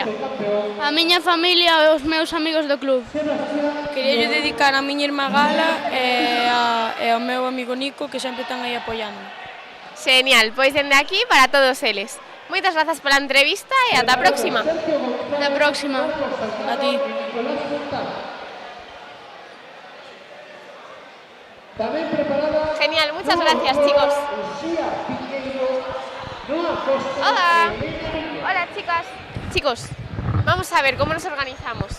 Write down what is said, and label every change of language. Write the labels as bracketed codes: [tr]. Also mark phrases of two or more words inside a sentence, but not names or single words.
[gl] A miña familia e os meus amigos do club. Quería dedicar a miña irmá Gala e ao meu amigo Nico, que sempre están aí apoiándome. Genial, pois dende aquí para todos eles. Moitas grazas pola entrevista e ata a próxima. Ata a próxima. A ti. [es] Genial, muchas gracias, chicos. Hola. Hola, chicas. Chicos, vamos a ver cómo nos organizamos.